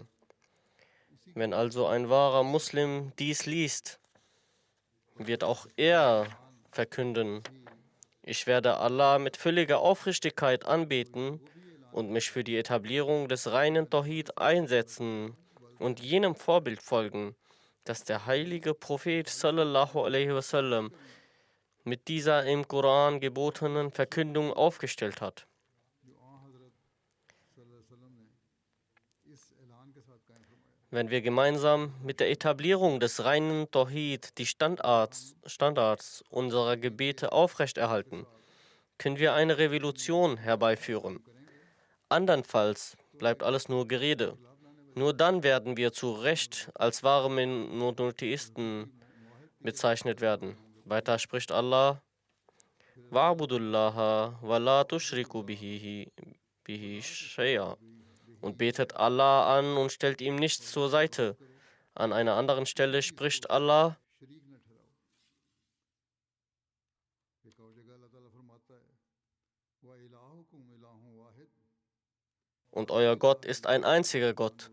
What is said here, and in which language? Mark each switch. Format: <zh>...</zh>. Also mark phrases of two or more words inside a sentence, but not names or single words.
<de>Wenn also ein wahrer Muslim dies liest, wird auch er verkünden: Ich werde Allah mit völliger Aufrichtigkeit anbeten und mich für die Etablierung des reinen Tawhid einsetzen und jenem Vorbild folgen, das der heilige Prophet</de> <ar>صلى الله عليه وسلم</ar> <de>mit dieser im Koran gebotenen Verkündung aufgestellt hat. Wenn wir gemeinsam mit der Etablierung des reinen Tawhid die Standards unserer Gebete aufrechterhalten, können wir eine Revolution herbeiführen. Andernfalls bleibt alles nur Gerede. Nur dann werden wir zu Recht als wahre Monotheisten bezeichnet werden. Weiter spricht Allah:</de> <ar>واعبدوا الله ولا تشركوا به شيئا.</ar> <de>Und betet Allah an und stellt ihm nichts zur Seite. An einer anderen Stelle spricht Allah: Und euer Gott ist ein einziger Gott.</de>